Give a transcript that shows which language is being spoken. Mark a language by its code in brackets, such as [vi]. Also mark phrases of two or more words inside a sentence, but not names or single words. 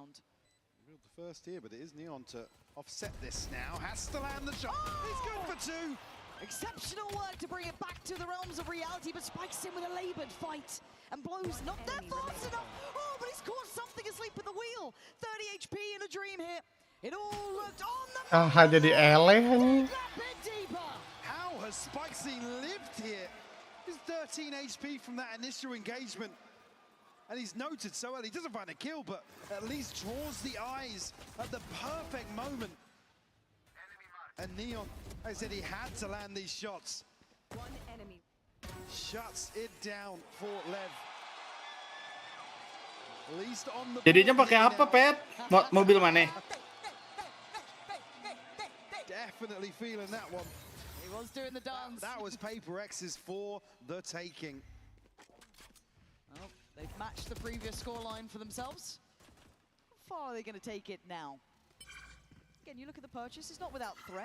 [en] The first here, but it is Neon to offset this now. Has to land the shot. He's good for two. Exceptional work to bring it back to the realms of reality, but spikes in with a labored fight and blows not there fast enough. Oh, but he's caught something asleep at the wheel. 30 HP in a dream here. It all looked on the [su] jadi eleh nih. [en] How has Spicy lived here? He's 13 HP from that initial engagement. And he's noted so early. He doesn't find a kill, but at least draws the eyes at the perfect moment. And Neon, I said he had to land these shots. One enemy. Shuts it down for Lev. At least on the [id] Jadinya pakai apa, Pet? Mobil mana? [en] Definitely feeling that one. He was doing the dance. That was Paper X's for the taking. Well, they've matched the previous scoreline for themselves. How far are they going to take it now? Again, you look at the purchase, it's not without threat.